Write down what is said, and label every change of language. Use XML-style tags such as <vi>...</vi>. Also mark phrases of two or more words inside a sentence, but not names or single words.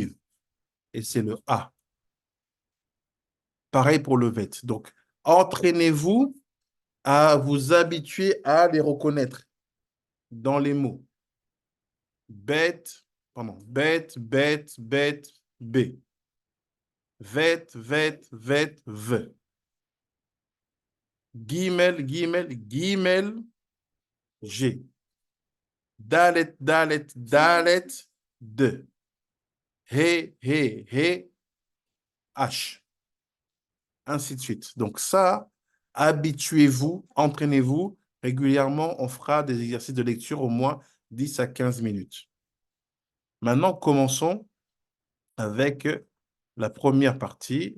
<fr>Et c'est le A. Pareil pour le vet. Donc, entraînez-vous à vous habituer à les reconnaître dans les mots. Bête, pardon, bête, bête, bête, B. Vet, vet, vet, V. Guimel, guimel, guimel, G. Dalet, dalet, dalet, D. He, he, he, H. Ainsi de suite. Donc ça, habituez-vous, entraînez-vous. Régulièrement, on fera des exercices de lecture au moins 10 à 15 minutes. Maintenant, commençons avec la première partie.</fr>